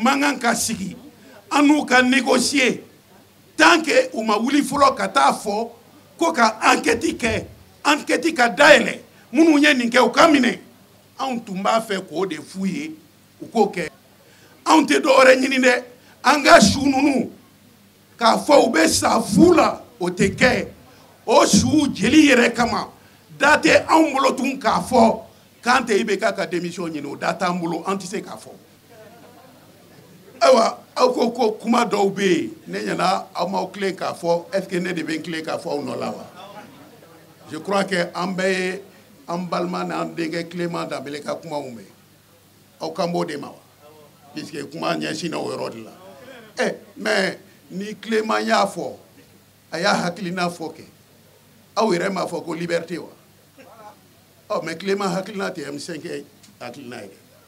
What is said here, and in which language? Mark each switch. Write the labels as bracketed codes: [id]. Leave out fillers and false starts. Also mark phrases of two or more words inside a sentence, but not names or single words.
[bm] man kan ka sigi an n'u ka négocier [fr] tant que [bm] u ma wuli fɔlɔ ka taa fɔ ko ka enquête kɛ enquête ka dayɛlɛ minnu ye nin kɛ u ka minɛ anw tun b'a fɛ k'o de f'u ye u k'o kɛ anw tɛ dɔwɛrɛ ɲini dɛ an ka su ninnu k'a fɔ u bɛ sa fu la o tɛ kɛ o su jeli yɛrɛ kama da tɛ anw bolo tun k'a fɔ k'an tɛ IBK ka démission ɲini o da t'an bolo an tɛ se k'a fɔ ayiwa aw ko ko kuma dɔw bɛ yen ne ɲɛna aw m'aw tilen k'a fɔ [fr] est ce que [bm] ne de bɛ n tilen k'a fɔ aw nɔ la wa [fr] je crois que [bm] an bɛɛ ye an balima n'an denkɛ Clément Danbele ka kumaw mɛn aw kan b'o de ma wa puisque kuma ɲɛsinna o yɔrɔ de la mais ni Clément y'a fɔ a y'a hakilina fɔ kɛ aw yɛrɛ m'a fɔ ko liberté wa mais Clément hakilina tɛ M5 hakilina ye